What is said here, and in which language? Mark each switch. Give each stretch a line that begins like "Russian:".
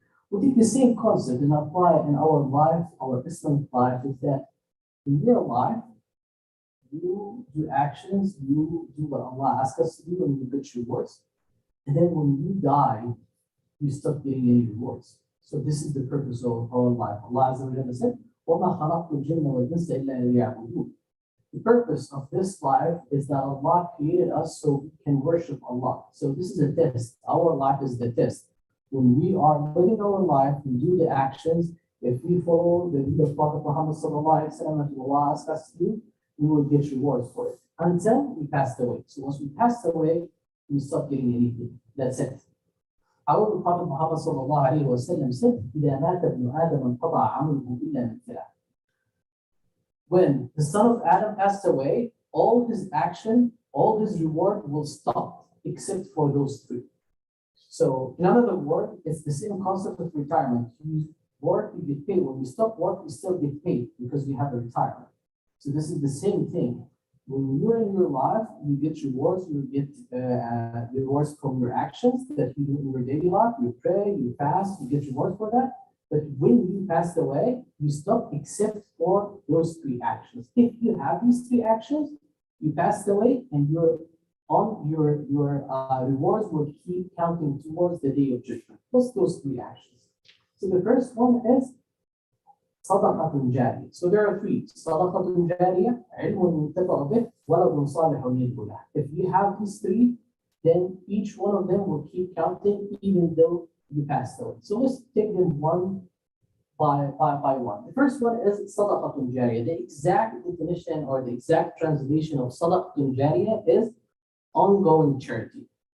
English: We'll take the same concept and apply in our life, our Islamic life, is that in your life, you do actions, you do what Allah asks us to do, and you get rewards. And then when you die, you stop getting any rewards. So this is the purpose of our life.
Arabic: Allah Azza wa Jalla said, وَمَا خَلَقْتُ الْجِنَّ وَالْإِنسَ إِلَّا لِيَعْبُدُونِ.
English: The purpose of this life is that Allah created us so we can worship Allah. So this is a test. Our life is the test. When we are living our life, we do the actions. If we follow the lead of Prophet Muhammad sallallahu alaihi wasallam, and Allah asks us to do, we will get rewards for it until we passed away. So once we passed away, we stop getting anything. That's it.
Arabic: However, Prophet Muhammad sallallahu alaihi wasallam said, إِذَا مَاتَ ابْنُ آدَمَ انْقَطَعَ عَمَلُهُ إِلَّا مِنْ ثَلَاثٍ.
English: When the son of Adam passed away, all his action, all his reward will stop, except for those 3. So in other words, it's the same concept of retirement. You work, you get paid. When you stop work, you still get paid because you have a retirement. So this is the same thing. When you're in your life, you get rewards. You get rewards from your actions that you do in your daily life. You pray, you fast, you get rewards for that. But when you passed away, you stop except for those three actions. If you have these three actions, you passed away, and your rewards will keep counting towards the day of judgment. What's those three actions? So the first one is صدقة جارية. So there are three.
Arabic: صدقة جارية, علم ينتفع به, ولد صالح يدعو له.
English: If you have these three, then each one of them will keep counting even though you passed away. So let's take them one by one. The first one is صدقة جارية. The exact definition or the exact translation of صدقة جارية is ongoing charity.